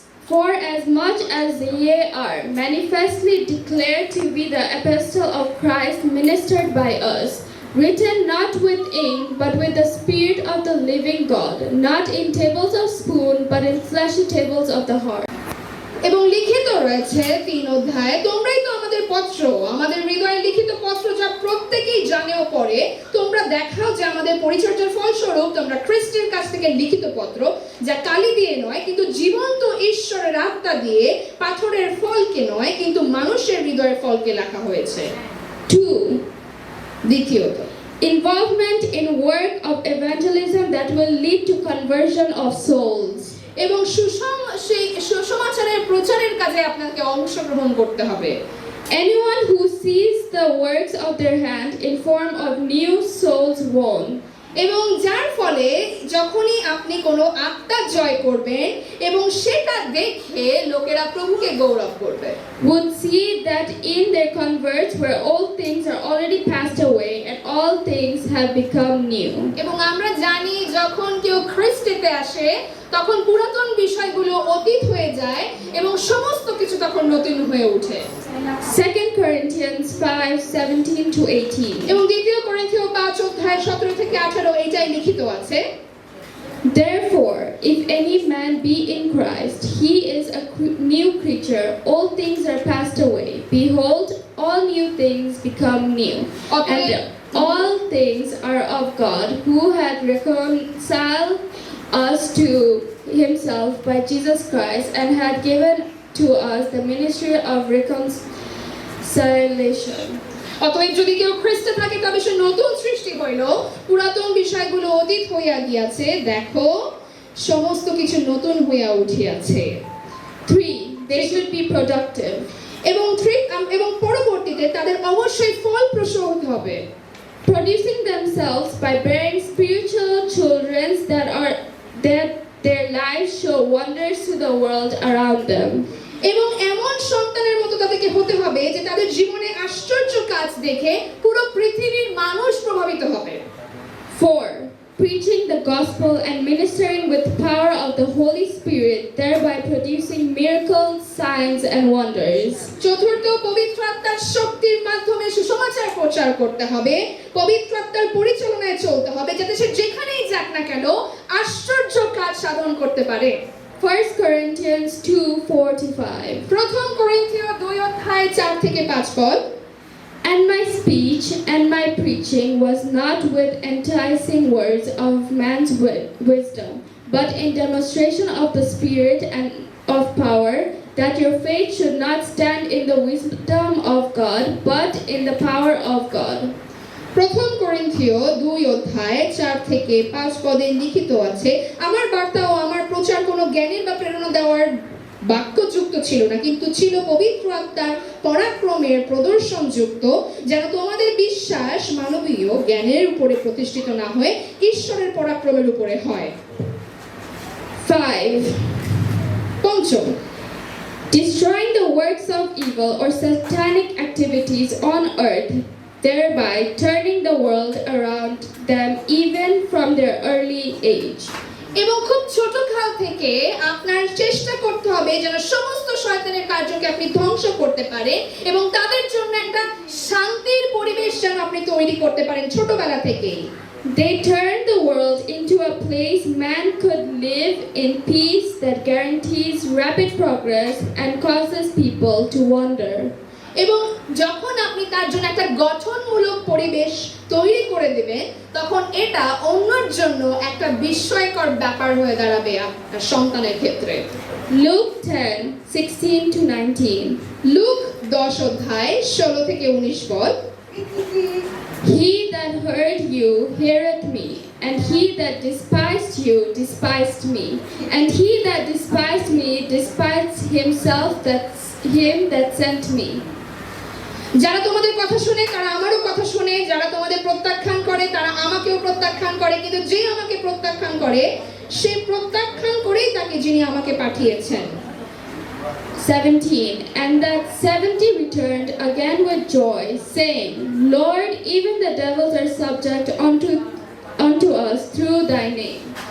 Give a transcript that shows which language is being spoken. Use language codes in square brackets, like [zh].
[en] For as much as ye are manifestly declared to be the epistle of Christ ministered by us, written not with ink but with the Spirit of the living God, not in tables of stone but in fleshy tables of the heart. [bn] এবং লিখিত রয়েছে 3 অধ্যায়, তোমরাই তো আমাদের পত্র, আমাদের হৃদয়ে লিখিত পত্র, যা প্রত্যেকেই জানেও পড়ে। তোমরা দেখাও যে আমাদের পরিচর্যার ফলস্বরূপ তোমরা খ্রিস্টের কাছ থেকে লিখিত পত্র, যা কালি দিয়ে নয় কিন্তু জীবন্ত ঈশ্বরের আত্মা দিয়ে, পাথরের ফলকে নয় কিন্তু মানুষের হৃদয়ের ফলকে লেখা হয়েছে। [en] 2. [bn] দ্বিতীয়ত, [en] Involvement in work of evangelism that will lead to conversion of souls. [bn] এবং সুসমাচারের প্রচারের কাজে আপনাকে অংশগ্রহণ করতে হবে। [en] Anyone who sees the works of their hand in form of new souls won. [bn] এবং যার ফলে যখনই আপনি কোনো আত্মা জয় করবেন এবং সেটা দেখে লোকেরা প্রভুকে গৌরব করবে, [en] Would see that in their converts where all things are already passed away and all things have become new. [bn] এবং আমরা জানি যখন কেউ খ্রিস্টেতে আসে তখন পুরাতন বিষয়গুলো অতীত হয়ে যায় এবং সমস্ত কিছু তখন নতুন হয়ে ওঠে। [en] 2 Corinthians 5:17 to 18. [bn] এবং দ্বিতীয় করিন্থীয় 5 অধ্যায় 17 থেকে 18 এইটাই লিখিত আছে, [en] Therefore, if any man be in Christ, he is a new creature. All things are passed away. Behold, all new things become new. And all things are of God, who had reconciled us to himself by Jesus Christ and had given to us the ministry of reconciliation. [bn] অতএব যদি কেউ খ্রিস্টে থাকে তবে সে নতুন সৃষ্টি হইল, পুরাতন বিষয়গুলো অতীত হইয়া গিয়াছে, দেখো সমস্ত কিছু নতুন হইয়া উঠিয়াছে। [en] 3. They should be productive. [bn] এবং পরবর্তীতে তাদের অবশ্যই ফলপ্রসূ হতে হবে, [en] producing themselves by bearing spiritual children that their lives show wonders to the world around them. [bn] এবং এমন সন্তানের মতো তাদেরকে হতে হবে যে তাদের জীবনে আশ্চর্য কাজ দেখে পুরো পৃথিবীর মানুষ প্রভাবিত হবে। [en] 4. Preaching the gospel and ministering with power of the Holy Spirit, thereby producing miracles, signs and wonders. [bn] চতুর্থ, পবিত্র আত্মার শক্তির মাধ্যমে সুসমাচার প্রচার করতে হবে, পবিত্র আত্মার পরিচালনায় চলতে হবে, যাতে সে যেখানেই যাক না কেন আশ্চর্য কাজ সাধন করতে পারে। [en] 1 Corinthians 2:4 to 5. [bn] প্রথম করিন্থীয় 2 অধ্যায় 4 থেকে 5 পদ, [en] And my speech and my preaching was not with enticing words of man's wisdom, but in demonstration of the Spirit and of power, that your faith should not stand in the wisdom of God, but in the power of God. [bn] প্রথম করিন্থীয় 2 অধ্যায় 4 থেকে 5 পদে লিখিত আছে, আমার বার্তা ও আমার প্রচার কোনো জ্ঞানের বা প্রেরণা দেওয়ার বাক্যযুক্ত ছিল না, কিন্তু ছিল পবিত্র আত্মার পরাক্রমের প্রদর্শনযুক্ত, যেন তোমাদের বিশ্বাস মানবীয় জ্ঞানের উপরে প্রতিষ্ঠিত না হয়ে ঈশ্বরের পরাক্রমের উপরে হয়। [en] 5. [bn] পঞ্চম, [en] Destroying the works of evil or satanic activities on earth, thereby turning the world around them even from their early age. [bn] এবং খুব ছোট কাল থেকে আপনার চেষ্টা করতে হবে যেন সমস্ত শয়তানের কার্যকে আপনি ধ্বংস করতে পারেন এবং তাদের জন্য একটা শান্তির পরিবেশ যেন আপনি তৈরি করতে পারেন ছোটবেলা থেকেই। [en] They turned the world into a place man could live in peace that guarantees rapid progress and causes people to wander. [bn] এবং যখন আপনি তার জন্য একটা গঠনমূলক পরিবেশ তৈরি করে দিবেন, তখন এটা অন্যের জন্য একটা বিস্ময়কর ব্যাপার হয়ে দাঁড়াবে আপনার সন্তানের ক্ষেত্রে। [en] Luke 10:16-19. [bn] লুক 10 অধ্যায় 16 থেকে 19 পদ। [en] He that heard you heareth me, and he that despised you despised me, and he that despised me despised himself him that sent me. [bn] যারা তোমাদের কথা শুনে তারা আমারও কথা শুনে, যারা তোমাদের প্রত্যাখ্যান করে তারা আমাকেও প্রত্যাখ্যান করে, কিন্তু যে আমাকে প্রত্যাখ্যান করে সে প্রত্যাখ্যান করেই তাকে যিনি আমাকে পাঠিয়েছেন। [en] 17. And that 70 returned again with joy, saying, Lord, even the devils are subject unto us through thy name.